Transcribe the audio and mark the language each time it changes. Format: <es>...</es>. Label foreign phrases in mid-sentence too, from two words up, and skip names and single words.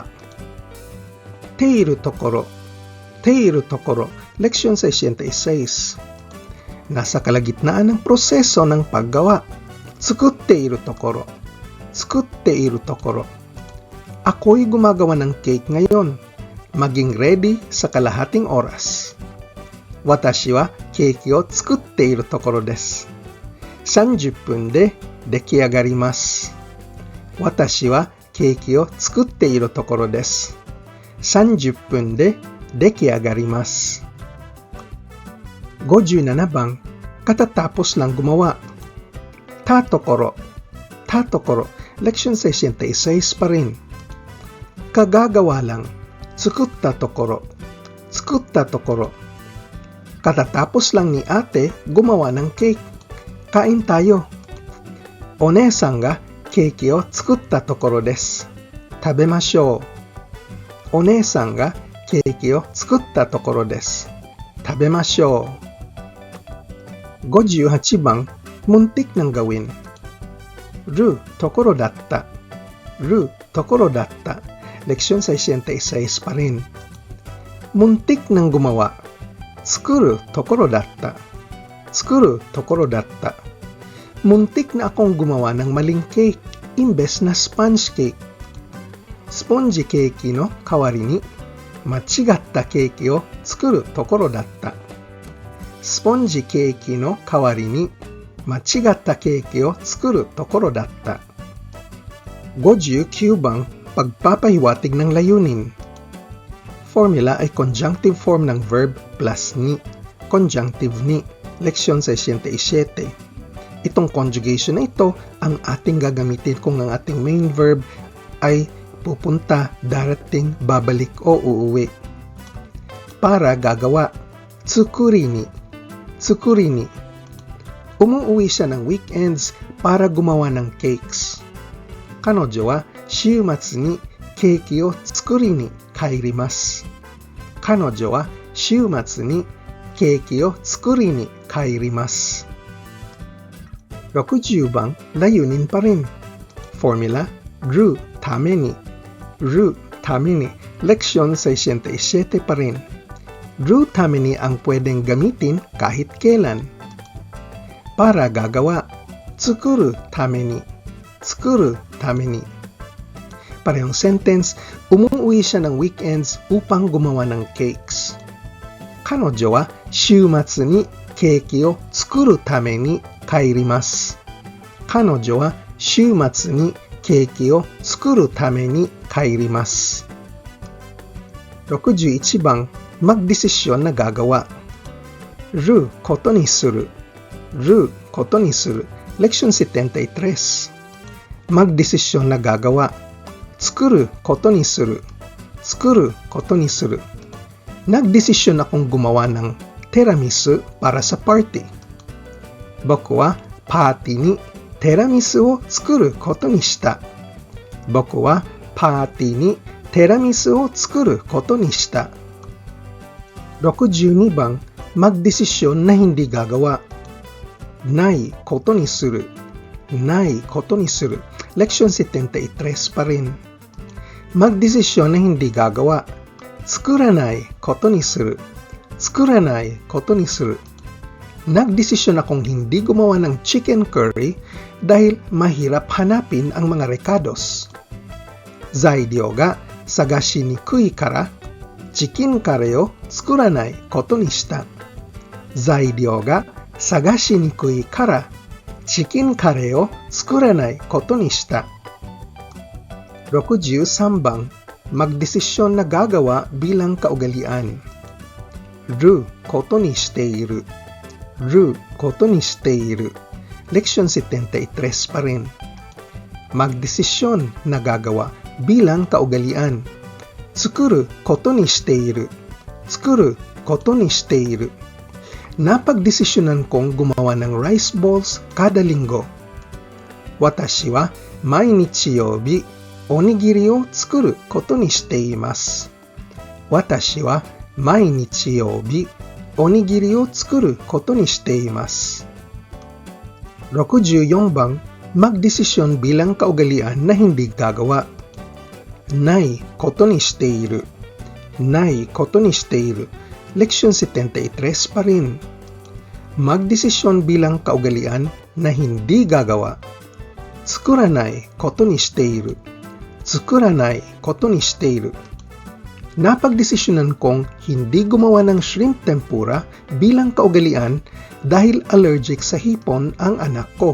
<ja>ているところ, leksyon 66.</ja> <tl>Nasa kalagitnaan ng proseso ng paggawa.</tl> <ja>作っているところ.</ja> <tl>Ako'y gumagawa ng cake ngayon. Maging</tl> <en>ready</en> <tl>sa kalahating oras.</tl> <ja>私はケーキを作っているところです. 30分で出来上がります。私はケーキを作っているところです。30分で出来上がります。57 番、</ja> <tl>katatapos lang gumawa. Tatokoro, leksyon 66 pa rin. Kagagawa lang.</tl> <ja>作ったところ.</ja> <tl>Katatapos lang ni ate gumawa ng cake. Kain tayo.</tl> <ja>お姉さんがケーキを作ったところです. 食べましょう。お姉さんがケーキを作ったところです. 食べましょう.</ja> <tl>58 番、muntik ng gawin.</tl> <ja>るところだった.</ja> <tl>Leksyon 66 pa rin. Muntik ng gumawa.</tl> <ja>作るところだった.</ja> <tl>Muntik na akong gumawa ng maling cake imbes na</tl> <en>sponge cake. Sponge cake</en> <ja>の代わりに間違ったケーキを作るところだった.</ja> <en>Sponge cake</en> <ja>の代わりに間違ったケーキを作るところだった.</ja> <tl>59番, pagpapahiwatig ng layunin. Formula ay</tl> <en>conjunctive form</en> <tl>ng verb plus ni. Conjunctive ni. Leksyon 67. Itong conjugation na ito ang ating gagamitin kung ang ating</tl> <en>main verb</en> <tl>ay pupunta, darating, babalik o uuwi. Para gagawa. Tsukurini. Umuuwi siya ng weekends para gumawa ng cakes.</tl> <ja>彼女は週末にケーキを作りに帰ります. 彼女は週末にケーキを作りに帰ります.</ja> <tl>60 番, layunin pa rin. Formula,</tl> <ja>るために.</ja> <tl>Leksyon 67 pa rin.</tl> <ja>るために</ja> <tl>ang pwedeng gamitin kahit kailan. Para gagawa.</tl> <ja>作るために.</ja> <tl>Parehong sentence, umuwi siya ng weekends upang gumawa ng cakes.</tl> <ja>彼女は週末にケーキを作るために帰ります. 彼女は週末にケーキを作るために帰ります.</ja> <tl>61 番, magdesisyon na gagawa.</tl> <ja>ることにする.</ja> <tl>Leksyon 73. Magdesisyon na gagawa.</tl> <ja>作ることにする.</ja> <tl>Nagdesisyon akong gumawa ng tiramisu para sa party.</tl> <ja>僕はパーティーにティラミスを作ることにした.</ja> <tl>62番, magdesisyon na hindi gagawa.</tl> <ja>ないことにする.</ja> <tl>Leksyon 73 pa rin. Magdesisyon na hindi gagawa.</tl> <ja>作らないことにする.</ja> <tl>Nagdesisyon akong hindi gumawa ng</tl> <en>chicken curry</en> <tl>dahil mahirap hanapin ang mga rekados.</tl> <ja>材料が探しにくいから</ja> <en>chicken curry</en> <ja>を作らないことにした. 材料が探しにくいから</ja> <en>chicken curry</en> <ja>を作らないことにした.</ja> <tl>63番, magdesisyon na gagawa bilang kaugalian.</tl> <ja>ることにしている.</ja> <tl>Leksyon 73 pa rin. Magdesisyon na gagawa bilang kaugalian.</tl> <ja>作ることにしている.</ja> <tl>Napagdesisyonan kong gumawa ng</tl> <en>rice balls</en> <tl>kada linggo.</tl> <ja>私は毎日曜日おにぎりを作ることにしています. 私は毎日曜日おにぎりを作ることにしています.</ja> <tl>64 bang, magdesisyon bilang kaugalian na hindi gagawa.</tl> <ja>ないことにしている. ないことにしている.</ja> <tl>Leksyon 73 pa rin. Magdesisyon bilang kaugalian na hindi gagawa.</tl> <ja>作らないことにしている. 作らないことにしている.</ja> <tl>Napagdesisyonan kong hindi gumawa ng</tl> <en>shrimp tempura</en> <tl>bilang kaugalian dahil allergic sa hipon ang anak ko.</tl>